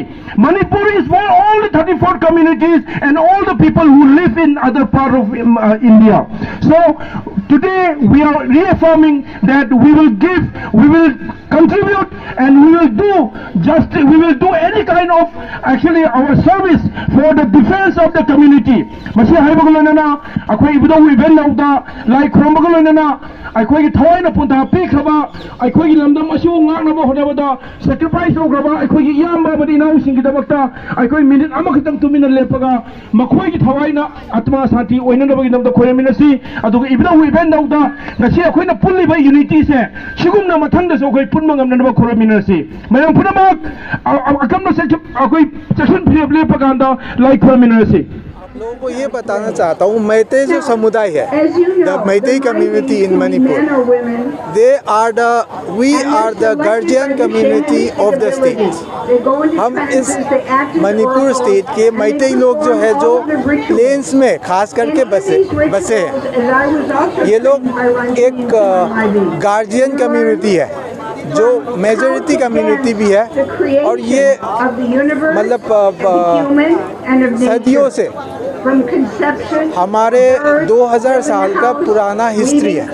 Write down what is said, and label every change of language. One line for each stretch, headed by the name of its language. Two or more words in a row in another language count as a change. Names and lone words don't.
English: Manipur is for all the 34 communities and all the people who live in other part of India. So today we are reaffirming that we will contribute, and we will do any kind of actually our service for the defense of the community.
Manipuri: Masi haibagolana akhoi ibdo event nauda like khrombagolana akhoi thawaina punta pikhaba akhoi lamdam asu ngangnaba hodabada sacrifice ograba akhoi yamba badi nau singi dabakta akhoi minute amakhtang 2 minute lepaga makhoi gi thawaina atma santi oinanabagi namda khoreminasi aduga ibdo event nauda ngasi akhoi na pulli bai unity se sigumna mathangda so akhoi punma ngamnaba khoreminasi mayam punamak akamna se akhoi section lepaga like khoreminasi.
Hindi: लोगों को ये बताना चाहता हूँ, मैते जो समुदाय है,
English: the Meitei community in Manipur, we are the guardian community of the state.
Hindi: हम इस मणिपुर स्टेट के मैतेई लोग जो है जो प्लेन्स में खास करके बसे हैं, ये लोग एक
English: guardian community
Hindi: है जो
English: majority community
Hindi: भी है, और ये मतलब सदियों से हमारे 2000 साल का पुराना हिस्ट्री है।